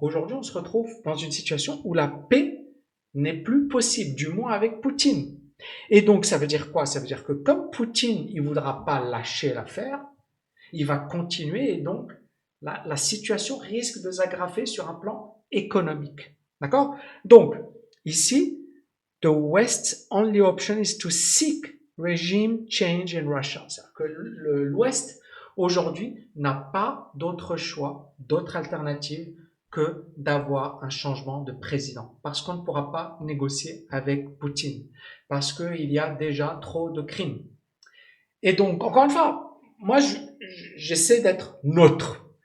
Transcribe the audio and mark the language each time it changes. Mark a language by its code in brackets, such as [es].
[fr] Aujourd'hui, on se retrouve dans une situation où la paix n'est plus possible, du moins avec Poutine. Et donc, ça veut dire quoi? Ça veut dire que comme Poutine, il voudra pas lâcher l'affaire, il va continuer et donc la situation risque de s'aggraver sur un plan économique. D'accord? Donc, ici, [en] the West's only option is to seek regime change in Russia. [fr] C'est-à-dire que l'Ouest, aujourd'hui, n'a pas d'autre choix, d'autre alternative que d'avoir un changement de président. Parce qu'on ne pourra pas négocier avec Poutine. Parce qu'il y a déjà trop de crimes. Et donc, encore une fois, moi, j'essaie d'être neutre.